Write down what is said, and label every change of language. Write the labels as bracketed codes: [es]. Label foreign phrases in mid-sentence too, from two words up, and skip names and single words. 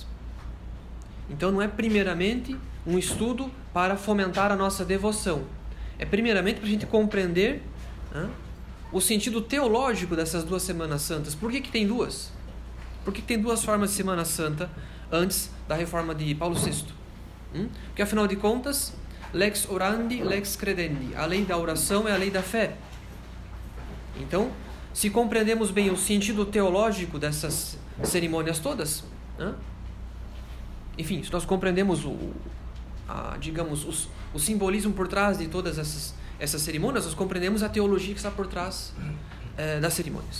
[pt] Então não é primeiramente um estudo para fomentar a nossa devoção, é primeiramente para a gente compreender o sentido teológico dessas duas Semanas Santas. Por que tem duas? Por que tem duas formas de Semana Santa antes da reforma de Paulo VI? Porque afinal de contas, [la] lex orandi, lex credendi, [pt] a lei da oração é a lei da fé. Então, se compreendemos bem o sentido teológico dessas cerimônias todas, enfim, se nós compreendemos o simbolismo por trás de todas essas cerimônias, nós compreendemos a teologia que está por trás das cerimônias.